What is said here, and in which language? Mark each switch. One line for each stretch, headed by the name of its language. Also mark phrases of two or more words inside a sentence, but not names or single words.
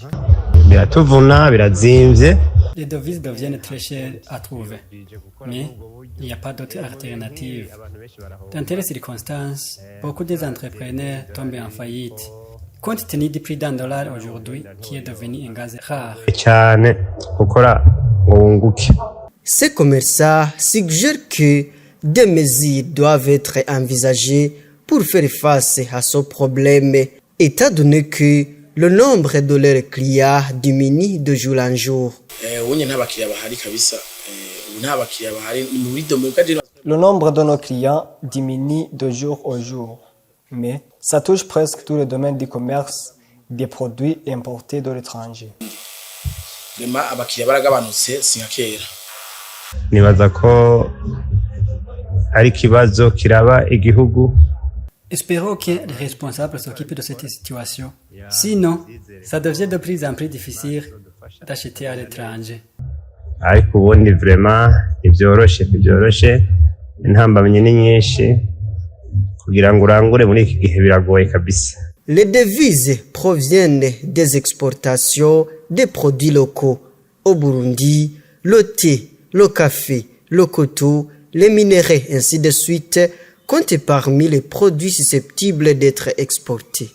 Rundi: biratuvuna birazimvye.
French: Les devises deviennent très chères à trouver, mais il n'y a pas d'autre alternative. Dans telles circonstances, beaucoup des entrepreneurs tombent en faillite. Compte tenu du prix d'un dollar aujourd'hui, qui est devenu un gaz rare.
Rundi: Cyane gukora ngo wunguke.
French: Ces commerçants suggèrent que des mesures doivent être envisagées pour faire face à ce problème, étant donné que le nombre de leurs clients diminue de jour en jour. Le nombre de nos clients diminue de jour au jour, mais ça touche presque tout le domaine du commerce des produits importés de l'étranger.
Rundi: Nibaza ko ari ikibazo kiraba igihugu.
French: Espérons que les responsables s'occupent de cette situation. Sinon, ça devient de plus en plus difficile d'acheter à l'étranger.
Rundi: Ariko ubundi vraiment ntibyoroshe intambamyi ni nyinshi kugira ngo urangure muri iki gihe biragoye kabisa.
French: Les devises proviennent des exportations des produits locaux. Au Burundi, le thé, le café, le coton, les minéraux, ainsi de suite, comptent parmi les produits susceptibles d'être exportés.